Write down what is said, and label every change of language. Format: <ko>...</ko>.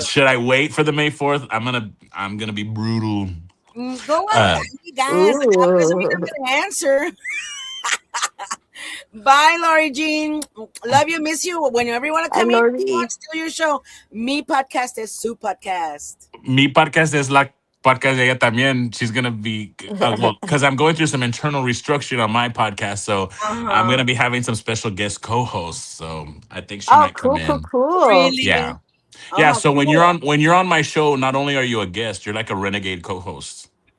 <en>Should I wait for the May 4th? I'm gonna be brutal. Go on, you guys. Doesn't mean I'm gonna answer. Bye, Lori Jean. Love you, miss you. Whenever you want to come in, watch still your show.</en> <es>Mi podcast is Su podcast. Mi podcast es la podcast de ella también.</es> <en>She's gonna be because I'm going through some internal restructuring on my podcast, so I'm gonna be having some special guest co-hosts. So I think she might come in. Cool. Really? Yeah. Yeah, so when you're on my show, not only are you a guest, you're like a renegade co-host.</en>